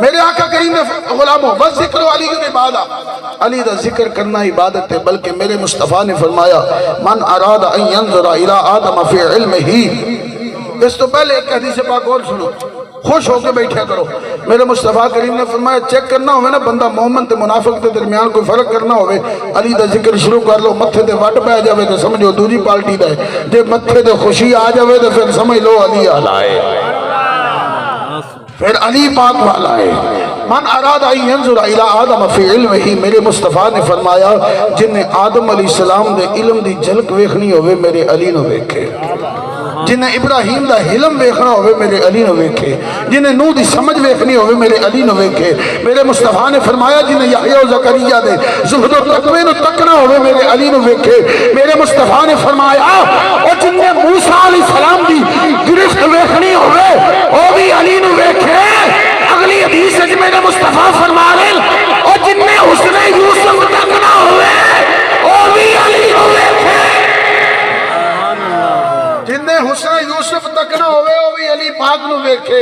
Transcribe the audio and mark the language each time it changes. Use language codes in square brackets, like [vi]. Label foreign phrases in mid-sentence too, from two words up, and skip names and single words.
[pa] میرے آقا کریم نے غلاموں وذکر علی کی عبادت، علی دا ذکر کرنا عبادت ہے، بلکہ میرے مصطفیٰ نے فرمایا [ar] من اراد ان ينظر الى آدم فی علمہ۔ [ur] اس تو پہلے ایک حدیث پاک اور سنو، خوش ہو کے بیٹھا کرو۔ [pa] میرے مصطفیٰ کریم نے فرمایا چیک کرنا ہوئے نا بندہ مومن تے منافق تے درمیان کوئی فرق کرنا ہوئے، علی دا ذکر شروع کر لو، متھے تے وٹ پہ جاوے تو سمجھو دوسری پالٹی دا ہے، جے متھے تے خوشی آ جاوے تو پھر سمجھ لو علی آلہ ہے، پھر علی پاک والا ہے۔ [ar] من اراد ان ينظر الى آدم فی علمہ، [pa] میرے مصطفیٰ نے فرمایا جن نے آدم [ar] علیہ السلام [pa] دے علم دی جھلک ویکھنی ہوئے میرے علی نو ویکھے، جنہیں ابراہیم دا حلم ویکھنا ہوئے میرے علی نو ویکھے، جنہیں نوح دی سمجھ ویکھنی ہوئے میرے علی نو ویکھے۔ میرے مصطفیٰ نے فرمایا جنہیں یحییٰ و زکریا دے زہد و تقوی نو تکنا ہوئے میرے علی نو ویکھے۔ میرے مصطفیٰ نے فرمایا اور جنہیں موسیٰ [ar] علیہ السلام [pa] دی گرفت ویکھنی ہوئے وہ بھی علی نو ویکھے۔ اگلی حدیث ہے میرے مصطفیٰ فرما رہے اور جنہیں حسن یوسف تکنا ہوئے وہ بھی علی نو ویکھے، جنہیں حسن یوسف تک نہ ہوئے وہ بھی علی پاک نو ویکھے۔